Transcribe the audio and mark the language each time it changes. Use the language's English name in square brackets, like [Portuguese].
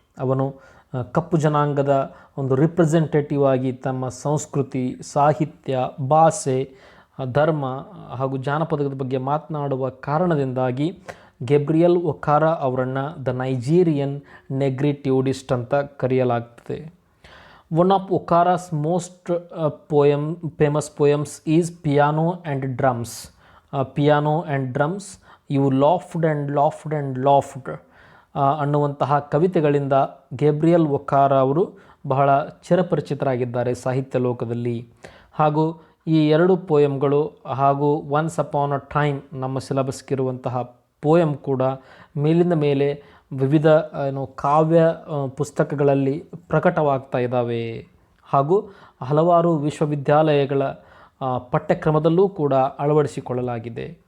[Kannada] ಅವನು ಕಪ್ಪು ಜನಾಂಗದ ಒಂದು ರಿಪ್ರೆಸೆಂಟೇಟಿವ್ ಆಗಿ ತಮ್ಮ ಸಂಸ್ಕೃತಿ, ಸಾಹಿತ್ಯ, ಭಾಷೆ, ಧರ್ಮ ಹಾಗೂ ಜಾನಪದದ ಬಗ್ಗೆ ಮಾತನಾಡುವ ಕಾರಣದಿಂದಾಗಿ ಗೇಬ್ರಿಯಲ್ ಒಕಾರ ಅವರನ್ನು ದ ನೈಜೀರಿಯನ್ ನೆಗ್ರಿಟ್ಯೂಡಿಸ್ಟ್ ಅಂತ ಕರೆಯಲಾಗ್ತದೆ. [English] One of Okara's most famous poems is Piano and Drums. [Kannada] Piano and Drums, You Laughed and Laughed and Laughed ಅನ್ನುವಂತಹ ಕವಿತೆಗಳಿಂದ ಗೇಬ್ರಿಯಲ್ ಒಕಾರ ಅವರು ಬಹಳ ಚಿರಪರಿಚಿತರಾಗಿದ್ದಾರೆ ಸಾಹಿತ್ಯ ಲೋಕದಲ್ಲಿ. ಹಾಗೂ ಈ ಎರಡು ಪೋಯಮ್ಗಳು ಹಾಗೂ ಒನ್ಸ್ ಅಪಾನ್ ಅ ಟೈಮ್ ನಮ್ಮ ಸಿಲೆಬಸ್ಗಿರುವಂತಹ ಪೋಯಮ್ ಕೂಡ ಮೇಲಿಂದ ಮೇಲೆ ವಿವಿಧ ಕಾವ್ಯ ಪುಸ್ತಕಗಳಲ್ಲಿ ಪ್ರಕಟವಾಗ್ತಾ ಇದ್ದಾವೆ ಹಾಗೂ ಹಲವಾರು ವಿಶ್ವವಿದ್ಯಾಲಯಗಳ ಪಠ್ಯಕ್ರಮದಲ್ಲೂ ಕೂಡ ಅಳವಡಿಸಿಕೊಳ್ಳಲಾಗಿದೆ.